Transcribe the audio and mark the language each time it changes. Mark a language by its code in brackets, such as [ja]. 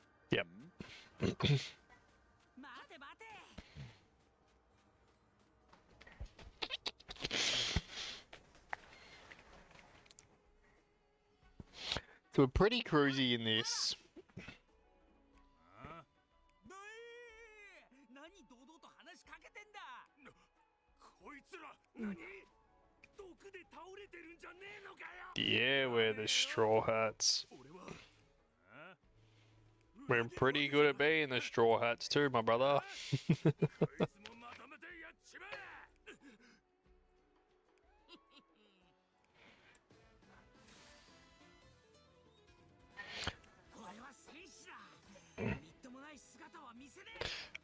[en] Yep. [ja] 待て待て [en] So we're pretty cruisy in this. [ja] な何堂々と話しかけてんだこいつら何毒で倒れてるんじゃねえのかよ [en] Yeah, we're the Straw Hats. [ja] 俺は [en] We're pretty good at being the Straw Hats too, my brother. [ja] こいつもまとめてやっちまえこれは戦士だみっともない姿は見せねえ